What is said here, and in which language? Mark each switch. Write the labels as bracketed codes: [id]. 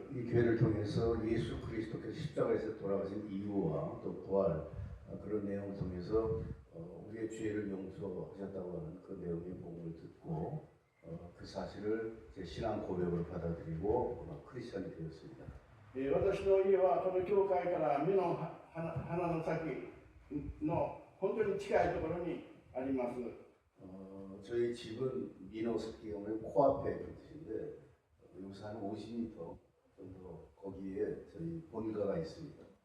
[ko] 이 교회를 통해서 예수 그리스도께서 십자가에서 돌아가신 이유와 또 부활, 그런 내용을 통해서 우리의 죄를 용서하셨다고 하는 그 내용의 복음을 듣고 그 사실을 제 신앙 고백을 받아들이고 크리스천이 되었습니다. [ja] 私の家はこの教会から目の鼻の先の本当に近いところにあります。 [ko] 저희 집은 민호습기 경우에 코앞에 있는 뜻인데, 여기서 한 50m 정도 거기에 저희 본가가 있습니다.